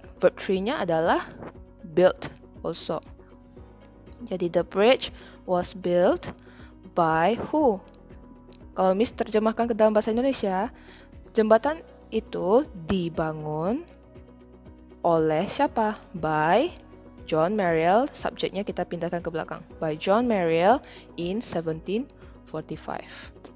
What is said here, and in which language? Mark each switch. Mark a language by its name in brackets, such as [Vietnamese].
[Indonesian] Verb 3-nya adalah built also. [English] Jadi the bridge was built by who? [Indonesian] Kalau Miss terjemahkan ke dalam bahasa Indonesia, jembatan itu dibangun oleh siapa? By John Mariel. Subjeknya kita pindahkan ke belakang. [English] By John Mariel in 1745.